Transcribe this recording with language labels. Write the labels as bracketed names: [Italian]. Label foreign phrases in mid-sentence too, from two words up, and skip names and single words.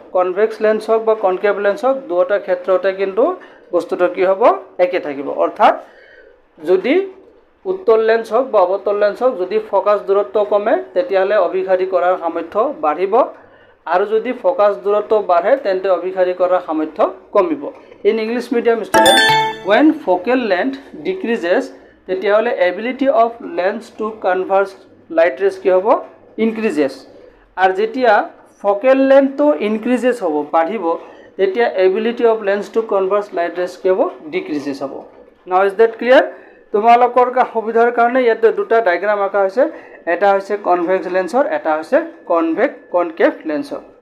[English] convex lens [Assamese] হোক বা [English] concave lens [Assamese] হোক দুটা ক্ষেত্ৰতে কিন্তু বস্তুটো কি হ'ব একে থাকিব অৰ্থাৎ যদি উত্তল লেন্স হোক বা অবতল লেন্স হোক যদি ফোকাস দূৰত্ব কমে তেতিয়াহলে অভিসাৰী কৰাৰ সামৰ্থ্য বাঢ়িব আৰু যদি ফোকাস দূৰত্ব বাঢ়ে তেন্তে অভিসাৰী কৰাৰ সামৰ্থ্য কমিব ইন [English] English medium student when focal length decreases [Assamese] তেতিয়াহলে [English] ability of lens to converge light rays [Assamese] কি হ'ব increases আর যেতিয়া [English] focal length [Assamese] তো increases হ'ব বাঢ়িব তেতিয়া [English] ability of lens to converge light rays [Assamese] কি হ'ব decreases হ'ব [English] now is that clear [Assamese] তোমালোকৰ সুবিধাৰ কাৰণে ইয়াতে দুটা ডায়াগ্ৰাম আঁকা হৈছে এটা হৈছে কনভেক্স লেন্সৰ এটা হৈছে কনকেভ লেন্সৰ